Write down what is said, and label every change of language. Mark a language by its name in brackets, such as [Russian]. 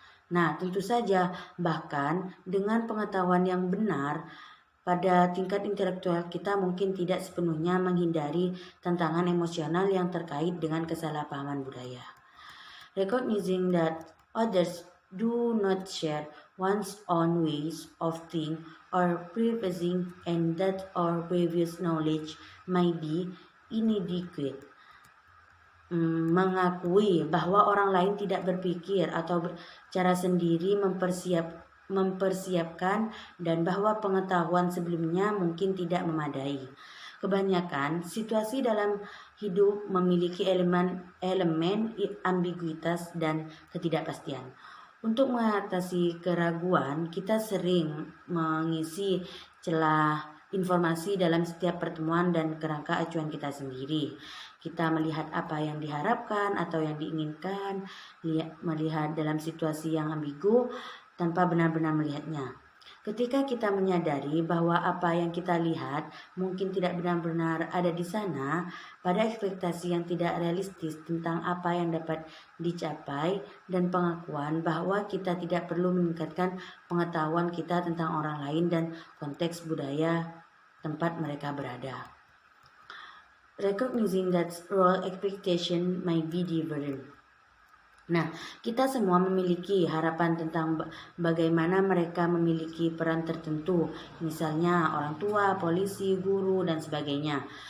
[Indonesian] Nah, tentu saja bahkan dengan pengetahuan yang benar pada tingkat intelektual, kita mungkin tidak sepenuhnya menghindari tantangan emosional yang terkait dengan kesalahpahaman budaya. [English] Recognizing that others do not share one's own ways of thinking or preferences and that our previous knowledge may be inadequate. [Indonesian] Mengakui bahwa orang lain tidak berpikir atau cara sendiri mempersiapkan dan bahwa pengetahuan sebelumnya mungkin tidak memadai. Kebanyakan situasi dalam hidup memiliki elemen ambiguitas dan ketidakpastian. Untuk mengatasi keraguan, kita sering mengisi celah informasi dalam setiap pertemuan dan kerangka acuan kita sendiri. Kita melihat apa yang diharapkan atau yang diinginkan, melihat dalam situasi yang ambigu tanpa benar-benar melihatnya. Ketika kita menyadari bahwa apa yang kita lihat mungkin tidak benar-benar ada di sana, pada ekspektasi yang tidak realistis tentang apa yang dapat dicapai dan pengakuan bahwa kita tidak perlu meningkatkan pengetahuan kita tentang orang lain dan konteks budaya tempat mereka berada. [English] Recognizing that role expectation may be different. [Indonesian] Nah, kita semua memiliki harapan tentang bagaimana mereka memiliki peran tertentu, misalnya orang tua, polisi, guru, dan sebagainya.